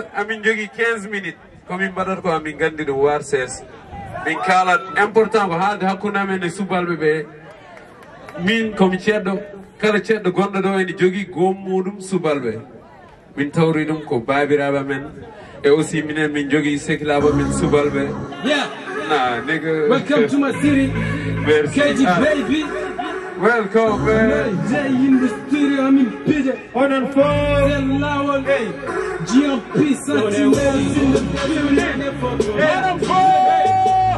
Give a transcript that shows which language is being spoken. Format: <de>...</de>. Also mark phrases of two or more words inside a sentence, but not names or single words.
<ff>amin jogui 15 minutes komin mbaɗata ko amin gandi ɗum war 16 min kalat important ko haalde hakkude amen e subalɓe ɓe min komi ceɗɗo kala ceɗɗo gonɗo ɗo ene jogui gommuɗum subalɓe min tawri ɗum ko babiraɓe men e aussi minen min jogui sehilaɓe men subalɓe</ff> <en>Welcome to my city. Kaédi baby. Welcome, man. In the studio, I'm in PJ. On and four. GMP100 TINÉL in the building. On four.</en>